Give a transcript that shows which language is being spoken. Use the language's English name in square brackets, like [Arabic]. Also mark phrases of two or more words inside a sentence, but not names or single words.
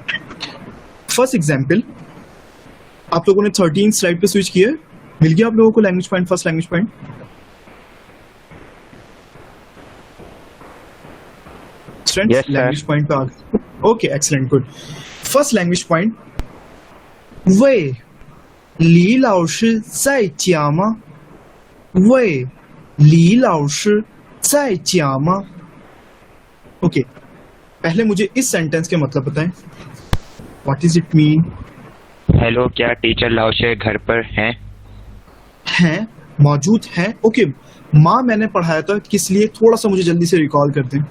[English] First example, [Hindi] आप लोगों ने 13 स्लाइड पे स्विच किया है, मिल गया आप लोगों को [English] language point, first language point. Yes, sir. language point [Hindi] पे आ गए। [English] Okay excellent good. First language point, [Chinese] 喂李老师在家吗? 喂李老师在家吗? [Hindi] ओके, पहले मुझे इस सेंटेंस के मतलब बताएं। [English] What is it mean? [Hindi] हेलो, क्या टीचर लाओशे घर पर हैं? हैं, मौजूद हैं। ओके, माँ मैंने पढ़ाया था किस लिए, थोड़ा सा मुझे जल्दी से रिकॉल कर दें।